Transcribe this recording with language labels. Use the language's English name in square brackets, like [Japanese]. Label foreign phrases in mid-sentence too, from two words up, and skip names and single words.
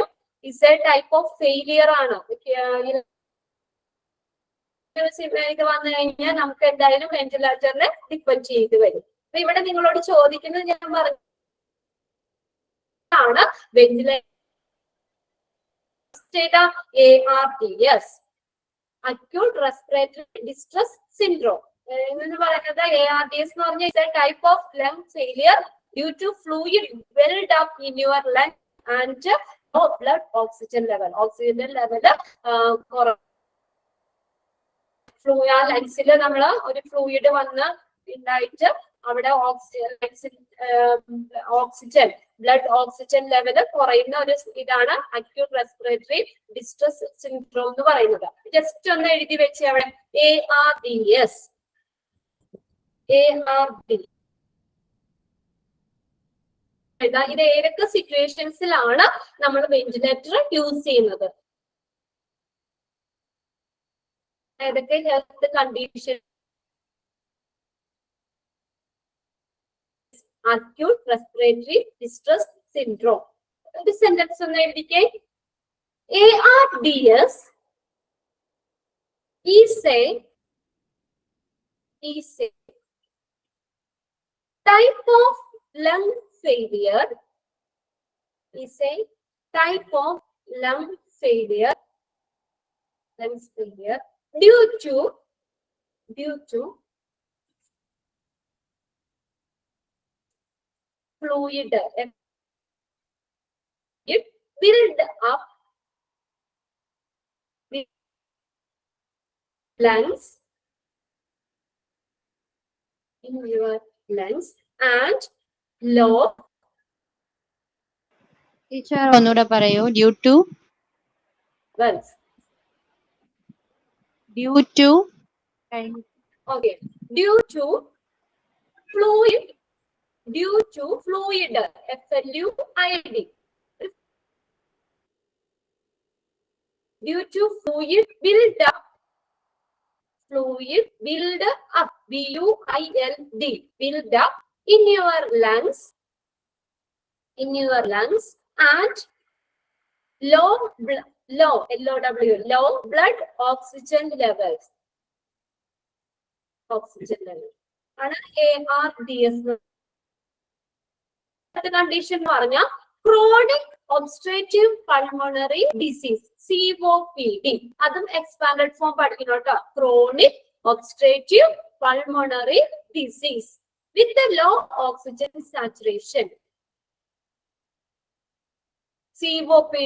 [English] is a type of failure ആണ്. [Malayalam] ഇത് വന്നു കഴിഞ്ഞാൽ നമുക്ക് എന്തായാലും വെന്റിലേറ്ററിനെ ഡിപ്പെൻഡ് ചെയ്ത് വരും. അപ്പൊ ഇവിടെ നിങ്ങളോട് ചോദിക്കുന്നത് ഞാൻ പറഞ്ഞാണ് വെന്റിലേറ്റർ ARDS. [English] acute respiratory distress syndrome. [Malayalam] എന്ന് പറയുന്നത് ARDS എന്ന് പറഞ്ഞാൽ [English] is a type of lung failure due to fluid build up in your lung and low blood oxygen level. Oxygen level [Malayalam] ലങ്സിൽ നമ്മൾ ഒരു ഫ്ലൂയിഡ് വന്ന് ഉണ്ടായിട്ട് അവിടെ [English] oxygen blood oxygen level [Malayalam] കുറയുന്ന ഒരു ഇതാണ് [English] acute respiratory distress syndrome [Malayalam] എന്ന് പറയുന്നത്. ജസ്റ്റ് ഒന്ന് എഴുതി വെച്ച് അവിടെ ARDS. ഇത് ഏതൊക്കെ സിറ്റുവേഷൻസിലാണ് നമ്മൾ വെന്റിലേറ്റർ യൂസ് ചെയ്യുന്നത്, ഏതൊക്കെ [English] health condition? acute respiratory distress syndrome. [Malayalam] ഒരു സെന്റൻസ് ഒന്ന് എഴുതിക്കേ. [English] ARDS is a type of lung failure. Is a type of lung failure due to fluid it build up the lungs in your lungs and low. [Malayalam] ടീച്ചർ ഒന്നുകൂടെ പറയൂ. [English] due to okay, due to fluid, FLUID, due to fluid build up, BUILD, build up in your lungs, and low blood oxygen levels. [Malayalam] ആണ് ARDS. [English] കണ്ടീഷൻ പറഞ്ഞ chronic obstructive pulmonary disease, COPD. അതും expanded form [Malayalam] പഠിക്കണം കേട്ടോ. [English] chronic obstructive pulmonary disease with low oxygen saturation, COPD.